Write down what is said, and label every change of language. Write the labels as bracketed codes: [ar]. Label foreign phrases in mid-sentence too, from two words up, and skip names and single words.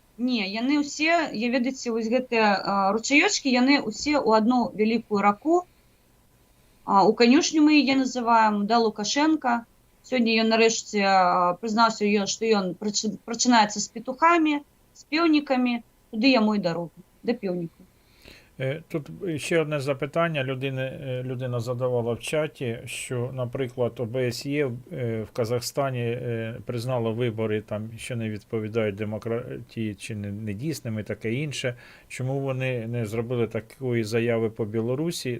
[be] Не, яны ўсе, я ведаеце, вось гэтыя ручаёчкі, яны ўсе ў адну вялікую раку. У канюшню мы яе называем, да Лукашенка. Сёння ён нарэшце прызнаўся, што ён прачынаецца з петухамі, з пеўнікамі, туды яму і дарогу, да пеўніку. [uk] Тут ще одне запитання. Людина задавала в чаті, що, наприклад, ОБСЄ в Казахстані признало вибори, там, що не відповідають демократії чи недійсними, таке інше. Чому вони не зробили такої заяви по Білорусі?